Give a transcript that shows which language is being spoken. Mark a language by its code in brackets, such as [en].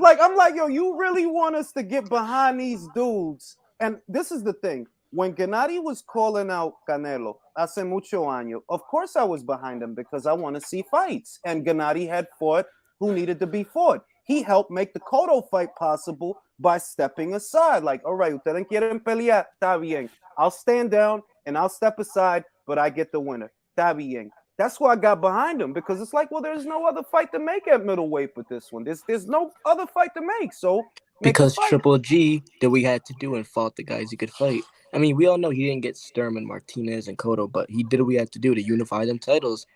[en] Like, I'm like, yo, you really want us to get behind these dudes? And this is the thing. When Gennady was calling out Canelo [es] hace mucho año, [en] of course I was behind him because I want to see fights. And Gennady had fought who needed to be fought. He helped make the Cotto fight possible by stepping aside. Like, all right, [es] ustedes quieren pelear, está bien. [en] I'll stand down and I'll step aside, but I get the winner. [es] Está bien. [en] That's why I got behind him, because it's like, well, there's no other fight to make at middleweight but this one. There's no other fight to make. So because Triple G did what he had to do and fought the guys he could fight. I mean, we all know he didn't get Sturman, Martinez, and Cotto, but he did what he had to do to unify them titles.